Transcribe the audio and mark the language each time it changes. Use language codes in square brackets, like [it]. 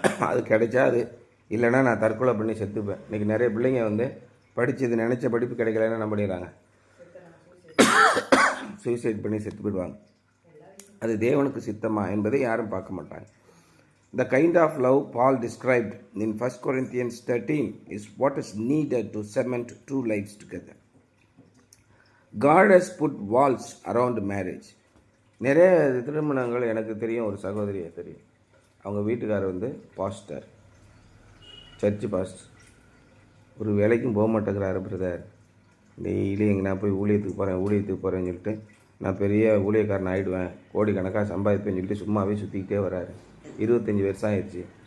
[ta] அது கிடைச்சா அது, இல்லைன்னா நான் தற்கொலை பண்ணி செத்துப்பேன். இன்றைக்கி நிறைய பிள்ளைங்க வந்து படித்தது நினச்ச படிப்பு கிடைக்கலன்னு என்ன பண்ணிடுறாங்க? சூசைட் பண்ணி செத்து போயிடுவாங்க. அது தேவனுக்கு சித்தமா என்பதை யாரும் பார்க்க மாட்டாங்க. [en] The kind of love Paul described in 1 Corinthians 13 is what is needed to cement two lives together. God has put walls around marriage. [ta] நிறைய திருமணங்கள் எனக்கு தெரியும், ஒரு சகோதரியை தெரியும், அவங்க வீட்டுக்காரர் வந்து பாஸ்டர், சர்ச்சு பாஸ்டர், ஒரு வேலைக்கும் போக மாட்டேங்கிறாரு பிரதர். டெய்லி எங்கே நான் போய் ஊழியத்துக்கு போகிறேன்னு சொல்லிட்டு நான் பெரிய ஊழியக்காரன் ஆகிடுவேன், கோடிக்கணக்காக சம்பாதிப்பேன்னு சொல்லிட்டு சும்மாவே சுற்றிக்கிட்டே வராரு. 25 வருஷம் ஆயிடுச்சு.